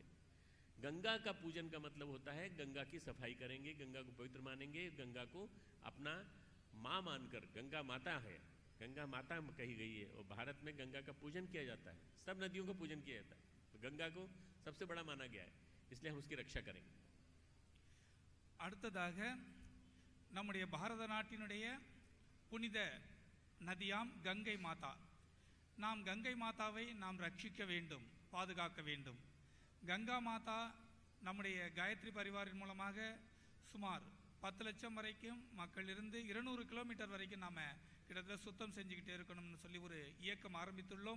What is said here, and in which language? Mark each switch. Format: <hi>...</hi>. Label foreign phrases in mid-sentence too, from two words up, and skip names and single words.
<hi>गंगा का पूजन का मतलब होता है गंगा की सफाई करेंगे, गंगा को पवित्र मानेंगे, गंगा को अपना माँ मानकर। गंगा माता है, गंगा माता कही गई है, और भारत में गंगा का पूजन किया जाता है। सब नदियों का पूजन किया जाता है, तो गंगा को सबसे बड़ा माना गया है, इसलिए हम उसकी रक्षा करेंगे।</hi> <ta>அடுத்ததாக நம்முடைய பாரத நாட்டினுடைய புனித நதியாம் கங்கை மாதா. நாம் கங்கை மாதாவை நாம் ரட்சிக்க வேண்டும், பாதுகாக்க வேண்டும். கங்கா மாதா நம்முடைய காயத்ரி பரிவாரின் மூலமாக சுமார் 10 லட்சம் வரைக்கும் மக்கள் இருந்து 200 கிலோமீட்டர் வரைக்கும் நாம் கிட்டத்தட்ட சுத்தம் செஞ்சுக்கிட்டே இருக்கணும்னு சொல்லி ஒரு இயக்கம் ஆரம்பித்துள்ளோம்.</ta>